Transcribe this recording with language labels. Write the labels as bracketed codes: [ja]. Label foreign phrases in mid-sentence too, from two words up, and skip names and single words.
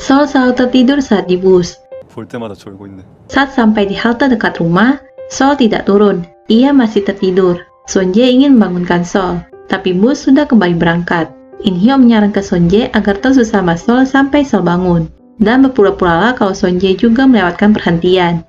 [id] Sol selalu tertidur saat di bus. [ko] 볼 때마다 졸고 있네. [id] Saat sampai di halte dekat rumah, Sol tidak turun. Ia masih tertidur. Sonje ingin membangunkan Sol, tapi bus sudah kembali berangkat. In-hyo menyarankan Sonje agar terus bersama Sol sampai Sol bangun, dan berpura-puralah kalau Sonje juga melewatkan perhentian.